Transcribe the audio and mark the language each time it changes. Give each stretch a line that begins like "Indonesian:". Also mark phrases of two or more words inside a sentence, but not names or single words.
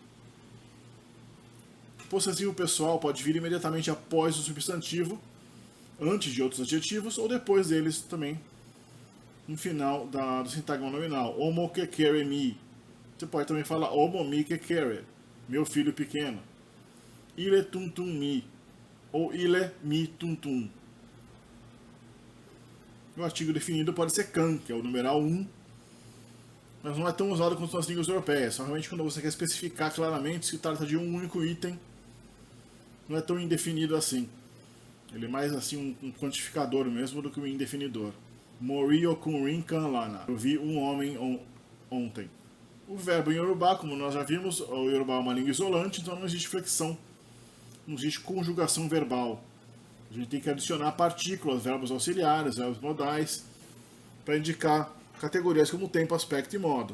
Portuguese: O possessivo pessoal pode vir imediatamente após o substantivo, antes de outros adjetivos, ou depois deles também, no final do sintagma nominal.
Yoruba: Omo kekere mi.
Portuguese: Você pode também falar
Yoruba: omo mi kekere,
Portuguese: meu filho pequeno.
Yoruba: Ile tum tum mi, ou ile mi tum tum.
Portuguese: O artigo definido pode ser kan, que é o numeral 1, mas não é tão usado quanto nas línguas europeias. Só realmente quando você quer especificar claramente se trata de um único item, não é tão indefinido assim. Ele é mais assim um quantificador mesmo do que um indefinidor.
Yoruba: Mori okunrin kan lana.
Portuguese: Eu vi um homem ontem. O verbo em Yorubá, como nós já vimos, o Yorubá é uma língua isolante, então não existe flexão, não existe conjugação verbal. A gente tem que adicionar partículas, verbos auxiliares, verbos modais, para indicar categorias como tempo, aspecto e modo.